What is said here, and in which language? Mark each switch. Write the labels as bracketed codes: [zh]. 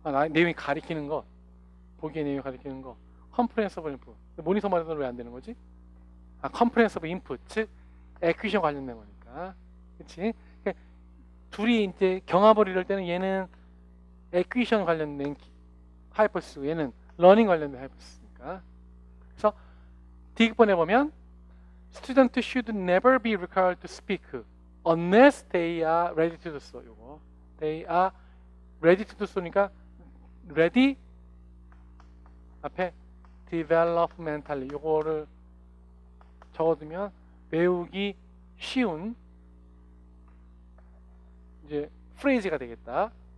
[ko] 내용이 가리키는 것, 보기의 내용이 가리키는 거, comprehensible input. 모니터 모델은 왜 안 되는 거지? comprehensible input, 즉 acquisition 관련된 거니까, 그렇지? 그러니까 둘이 이제 경합을 이룰 때는 얘는 acquisition 관련된 hypothesis, 얘는 learning 관련된 hypothesis니까. 그래서 D번에 보면 [en] student should never be required to speak unless they are ready to do so. [ko] 요거 [en] they are ready to do so [ko] 니까 ready 앞에 developmentally 요거를 적어두면 외우기 쉬운 이제 프레이즈가 되겠다.